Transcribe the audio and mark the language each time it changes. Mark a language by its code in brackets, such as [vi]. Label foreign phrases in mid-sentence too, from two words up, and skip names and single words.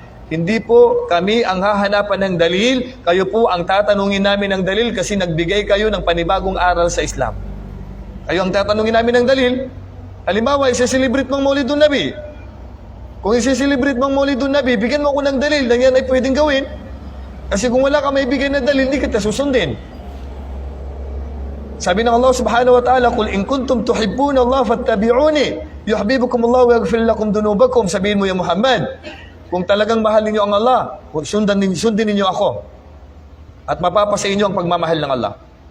[tl] Hindi po kami ang hahanapan ng dalil, kayo po ang tatanungin namin ng dalil kasi nagbigay kayo ng panibagong aral sa Islam. Kayo ang tatanungin namin ng dalil. Halimbawa, isa-celebrate mong Maulidun Nabi. Kung isa-celebrate mong Maulidun Nabi, bigyan mo ako ng dalil na yan ay pwedeng gawin. Kasi kung wala ka may bigay na dalil, hindi kita susundin. Sabi ng [ar] الله سبحانه وتعالى قل إن كنتم تحبون الله فاتبعوني يحببكم الله ويغفر لكم ذنوبكم." [tl] Sabihin mo ya Muhammad, kung talagang mahal ninyo ang Allah, sundin ninyo ako. At mapapasa inyo ang pagmamahal ng Allah.